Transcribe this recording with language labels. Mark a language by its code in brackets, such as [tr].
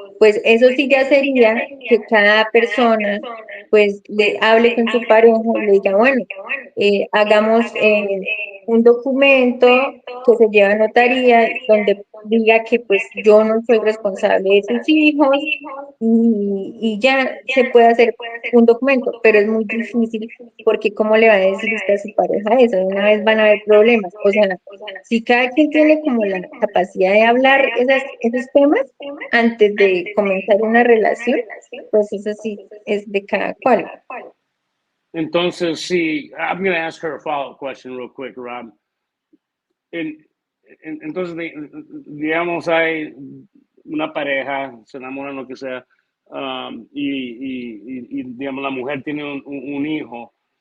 [es] Pues eso sí ya sería que cada persona pues le hable con su pareja y le diga, bueno, hagamos un documento que se lleve a notaría donde diga que pues yo no soy responsable de tus hijos y ya se puede hacer un documento, pero es muy difícil porque ¿cómo le va a decir usted a su pareja eso? De una vez van a haber problemas. O sea, si cada quien tiene como la capacidad de hablar esos temas antes de comenzar una relación, pues eso sí es de cada cual. Entonces, sí, [en] I'm going to ask her a follow-up question real quick, Rob. [es] Entonces, digamos, hay una pareja, se enamoran, lo que sea, digamos, la mujer tiene un hijo.